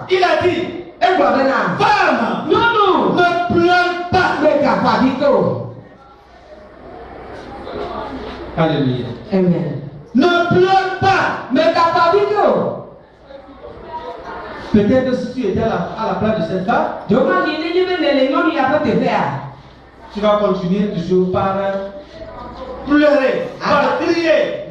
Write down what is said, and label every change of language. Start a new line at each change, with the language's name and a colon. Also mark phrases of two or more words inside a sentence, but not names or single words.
French: Il a dit,
Ewe: Egblɔ bena.
French: femme,
Ewe: Nyɔnu.
French: ne pleure pas.
Ewe: Megafa vi ke o.
French: Alléluia. Amen. Ne pleure pas. Mais t'as pas vu que. Peut-être si tu étais à la place de cette femme, tu vas continuer toujours par pleurer, par crier.